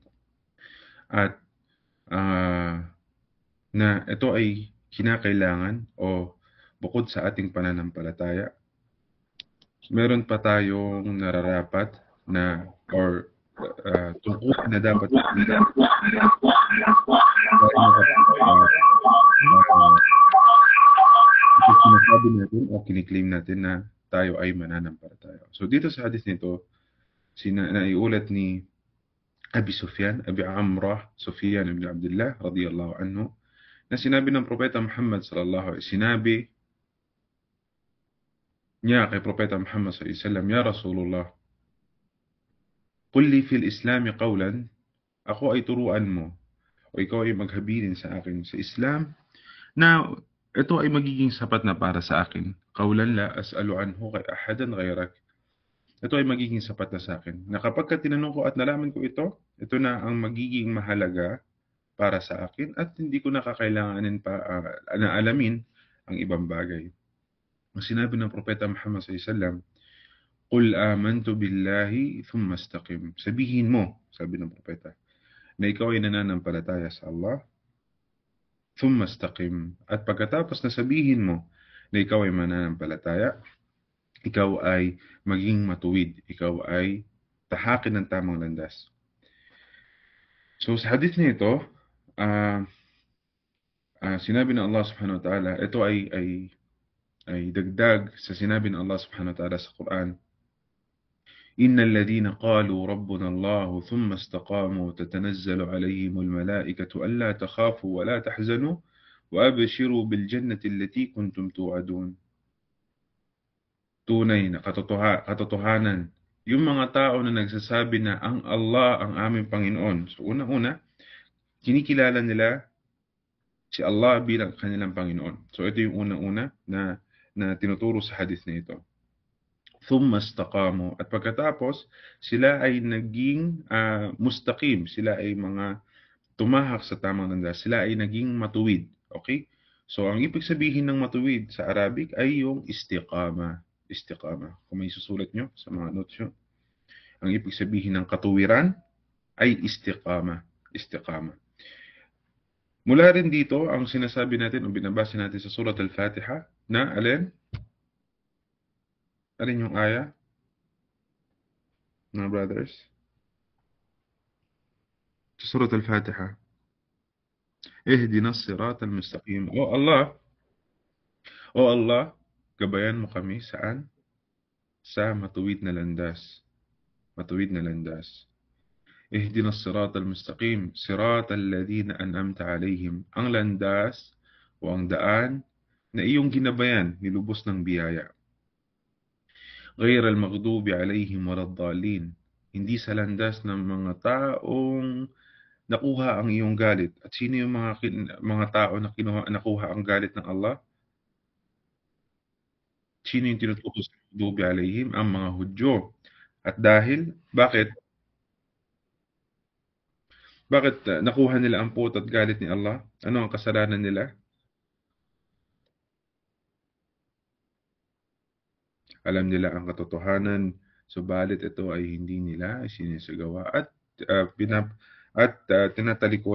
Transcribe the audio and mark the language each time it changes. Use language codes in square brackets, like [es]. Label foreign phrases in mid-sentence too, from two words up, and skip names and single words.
[tl] At na ito ay kinakailangan o bukod sa ating pananampalataya, meron pa tayong nararapat na or tungkulin na dapat sinasabi natin o kiniklaim natin na tayo ay mananampalataya. So dito sa hadith nito, naiulat ni Abi Amrah Sufyan ibn Abdullah [ar] رضي الله عنه, [tl] na sinabi ng Propeta Muhammad [ar] صلى الله عليه وسلم, [tl] sinabi niya kay Propeta Muhammad [ar] صلى الله عليه وسلم, يا رسول الله قل لي في الإسلام قولا, [tl] ako ay turuan mo o ikaw ay maghabilin sa akin sa Islam na ito ay magiging sapat na para sa akin. [ar] قولا لا أسأل عنه كاي أحدا غيرك. [tl] Ito ay magiging sapat na sa akin. Na kapag tinanong ko at nalaman ko ito na ang magiging mahalaga para sa akin at hindi ko nakakailanganin pa na alamin ang ibang bagay. Ang sinabi ng Propeta Muhammad [ar] صلى الله عليه وسلم, قل آمنت بالله ثم استقم. [tl] Sabihin mo, sabi ng Propeta, na ikaw ay nananampalataya sa Allah, [ar] ثم استقم. [tl] At pagkatapos na sabihin mo na ikaw ay mananampalataya, ikaw ay maging matuwid, ikaw ay tahakin ng tamang landas. So sa hadith na ito, sinabi ng Allah [ar] سبحانه وتعالى, [tl] ito ay dagdag sa sinabi ng Allah [ar] سبحانه وتعالى [tl] sa Quran, [ar] إن الذين قالوا ربنا الله ثم استقاموا تتنزل عليهم الملائكة ألا تخافوا ولا تحزنوا وأبشروا بالجنة التي كنتم توعدون. [tl] Tunay na katotohanan yung mga tao na nagsasabi na ang Allah ang aming Panginoon. So una-una, kinikilala nila si Allah bilang kanilang Panginoon. So ito yung una-una na tinuturo sa hadith na ito. [ar] ثم استقاموا. [tl] At pagkatapos, sila ay naging mustaqim. Sila ay mga tumahak sa tamang landas. Sila ay naging matuwid. Okay? So ang ibig sabihin ng matuwid sa Arabic ay yung istiqama. Istiqama. Kung may susulat nyo sa mga notes nyo, ang ibig sabihin ng katuwiran ay istiqama. Istiqama. Mula rin dito, ang sinasabi natin o binabasa natin sa Surat Al-Fatiha na alin? Alin yung aya? Mga brothers? Sa Surat Al-Fatiha. [ar] اهدنا الصراط المستقيم. [tl] O Allah, gabayan mo kami saan? Sa matuwid na landas. Matuwid na landas. [ar] اهدنا الصراط المستقيم صراط الذين أنعمت عليهم. [tl] Ang landas o ang daan na iyong ginabayan, nilubos ng biyaya. [ar] غير المغضوب عليهم ولا الضالين. [tl] Hindi sa landas ng mga taong nakuha ang iyong galit. At sino yung mga tao na nakuha ang galit ng Allah? Sino yung tinutukoy sa [ar] مغضوب عليهم? [tl] Ang mga Hudyo. At dahil, bakit nakuha nila ang puot at galit ni Allah? Ano ang kasalanan nila? Alam nila ang katotohanan, subalit ito ay hindi nila sinisagawa at tinatalikuran nila.